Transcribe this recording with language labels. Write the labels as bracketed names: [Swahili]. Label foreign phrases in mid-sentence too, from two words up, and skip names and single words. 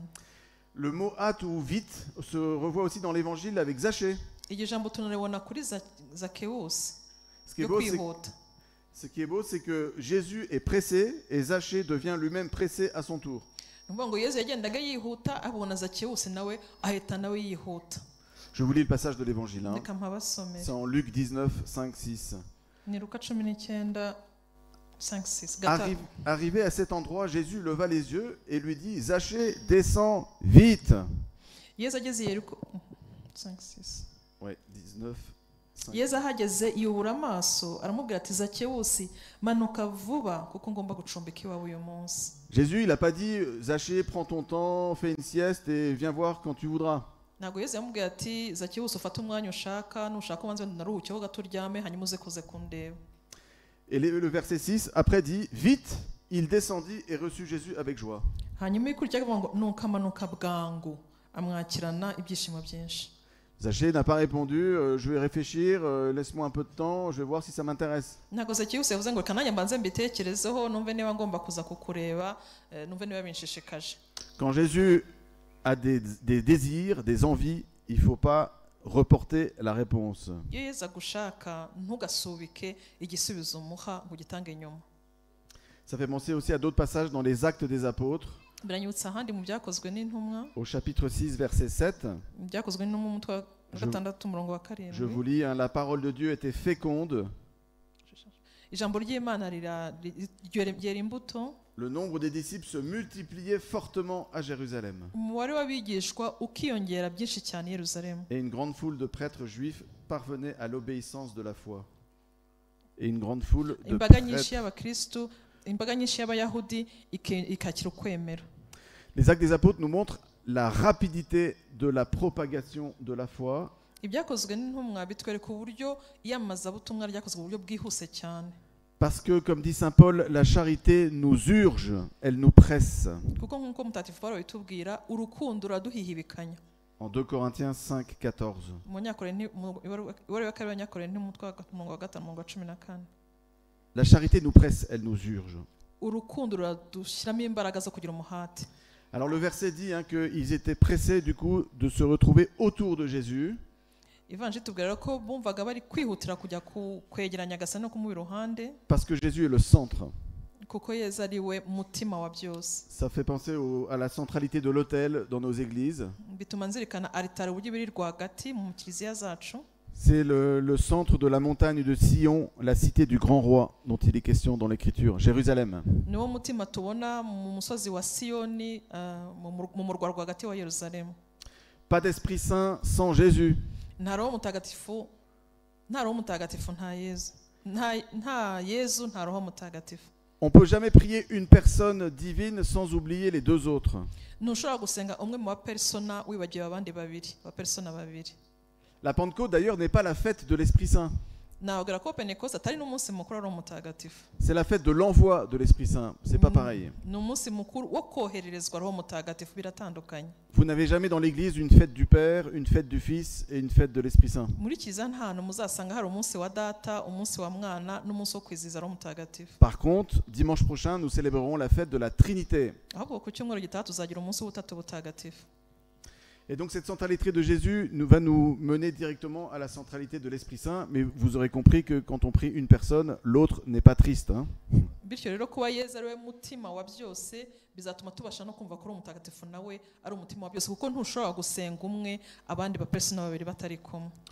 [French] Le mot hâte ou vite se revoit aussi dans l'Évangile avec Zachée. [Kinyarwanda] Iryo jambo tunaribona kuri Zakewusi. [French] Ce qui est beau, c'est que Jésus est pressé et Zachée devient lui-même pressé à son tour. Je vous lis le passage de l'Évangile. Hein. C'est en Luc 19, 5, 6. Arrivé à cet endroit, Jésus leva les yeux et lui dit, Zachée, descends vite. Ouais, 19. [Kinyarwanda] Yesu ahageze yubura amaso aramubwira ati Zakewusi manuka vuba kuko ngomba gucumbika iwawe uyu munsi. [French] Jésus il a pas dit Zachée prends ton temps, fais une sieste et viens voir quand tu voudras. [Kinyarwanda] Ntabwo Yesu yamubwira ati Zakewusi ufate umwanya ushaka nushaka ubanze naruhukeho gato uryame hanyuma uze kuze kundeba. [French] Et le verset 6 après dit vite il descendit et reçut Jésus avec joie. [Kinyarwanda] Hanyuma ikurikira ngo nuko amanuka bwangu amwakirana ibyishimo byinshi. [French] Zaché n'a pas répondu, je vais réfléchir, laisse-moi un peu de temps, je vais voir si ça m'intéresse. [Kinyarwanda] ntabwo zakiyusi yavuze ngo reka nanjye mbanze mbitekerezeho numve niba ngomba kuza kukureba numve niba binshishikaje. [French] Quand Jésus a des désirs, des envies, il ne faut pas reporter la réponse. [Kinyarwanda] iyo Yesu agushaka ntugasubike igisubizo umuha ngo ugitange nyuma. [French] Ça fait penser aussi à d'autres passages dans les Actes des Apôtres, [Kinyarwanda] biranyibutsa ahandi mu byakozwe n'intumwa, [French] au chapitre 6, verset 7. [Kinyarwanda] mu byakozwe n'intumwa umutwe wa gatandatu umurongo wa [French] Je vous [Kinyarwanda] karindwi. [French] lis, hein, la parole de Dieu était féconde, [Kinyarwanda] ijambo ry'Imana ryera imbuto, [French] le nombre des disciples se multipliait fortement à Jérusalem. [Kinyarwanda] umubare w'abigishwa ukiyongera byinshi cyane i Yerusalemu, [French] Et une grande foule de prêtres juifs parvenait à l'obéissance de la foi. Et une grande foule de [Kinyarwanda] imbaga nyinshi [French] prêtres. [Kinyarwanda] y'abakristu, imbaga nyinshi y'abayahudi ikakira ukwemera. [French] Les Actes des Apôtres nous montrent la rapidité de la propagation de la foi, [Kinyarwanda] ibyakozwe n'intumwa bitwereka uburyo iyamamazabutumwa ryakozwe mu buryo bwihuse cyane, [French] parce que, comme dit saint Paul, la charité nous urge, elle nous presse. [Kinyarwanda] kuko nk'uko mutagatifu Pawulo bitubwira urukundo ruraduhihibikanya. [French] En 2 Corinthiens 5, 14. [Kinyarwanda] Mu ibaruwa ya kabiri y'Abanyakorinto umutwe wa umurongo wa gatanu umurongo wa 14. [French] La charité nous presse, elle nous urge. [Kinyarwanda] urukundo ruradushyiramo imbaraga zo kugira umuhate. [French] Alors le verset dit qu'ils étaient pressés du coup de se retrouver autour de Jésus. [Kinyarwanda] Ivanjiri tubwira ko bumvaga bari kwihutira kujya kwegeranya Nyagasani no kumuba iruhande, [French] Parce que Jésus est le centre. [Kinyarwanda] kuko Yesu ari we mutima wa byose. [French] Ça fait penser à la centralité de l'autel dans nos églises. [Kinyarwanda] Bituma nzirikana aritari uburyo biri rwagati mu kiliziya zacu. [French] C'est le centre de la montagne de Sion, la cité du grand roi dont il est question dans l'Écriture, Jérusalem. [Kinyarwanda] Niwo mutima tubona mu musozi wa Siyoni, mu murwa rwagati wa Yerusalemu. [French] Pas d'Esprit Saint sans Jésus. [Kinyarwanda] Nta roho mutagatifu nta Yesu. Nta Yesu nta roho mutagatifu. [French] On ne peut jamais prier une personne divine sans oublier les deux autres. [Kinyarwanda] Ntushobora gusenga umwe mu bapersona wibagiwe abandi babiri, abapersona babiri. [French] La Pentecôte d'ailleurs n'est pas la fête de l'Esprit Saint. [Kinyarwanda] Nababwira ko Pentecoste atari n'umunsi mukuru ari umutagatifu. [French] C'est la fête de l'envoi de l'Esprit Saint. C'est pas pareil. [Kinyarwanda] Ni umunsi mukuru wo kohererezwa roho mutagatifu, biratandukanye. [French] Vous n'avez jamais dans l'église une fête du Père, une fête du Fils et une fête de l'Esprit Saint. [Kinyarwanda] Muri kiliziya nta hantu muzasanga hari umunsi wa data, umunsi wa mwana n'umunsi wo kwizihiza roho mutagatifu. [French] Par contre, dimanche prochain, nous célébrerons la fête de la Trinité. [Kinyarwanda] Ahubwo ku cyumweru gitaha tuzagira umunsi w'ubutatu butagatifu. [French] Et donc cette centralité de Jésus va nous mener directement à la centralité de l'Esprit Saint. Mais vous aurez compris que quand on prie une personne, l'autre n'est pas triste. [Kinyarwanda] Bityo rero kuba Yesu ari we mutima wa byose bizatuma tubasha no kumva ko ari umutagatifu nawe ari umutima wa byose, kuko ntushobora gusenga umwe abandi bapersona babiri batari kumwe.